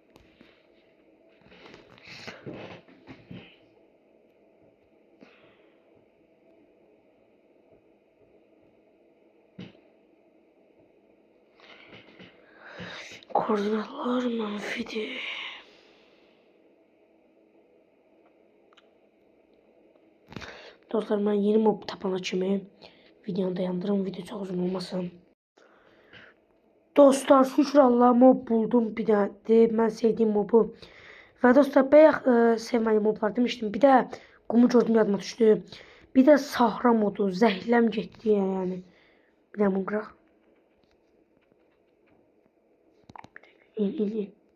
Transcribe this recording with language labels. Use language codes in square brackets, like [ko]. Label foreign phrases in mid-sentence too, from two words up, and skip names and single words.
[az] Koordinatlar manfidir. Dostlar ben yeni mob tapana kimi videonu dayandırım. [tr] Video çok uzun olmasın. Dostlar şükür Allah'a mob buldum bir tane. Ben sevdiğim mobu. [az] Ve dostlar bayaq sevmədiyim moblar demiştim. Bir de qumu gördüm yadıma düşdü. Bir de sahra modu. Zəhləm getdi yani. Bir de bunu qıraq. İn.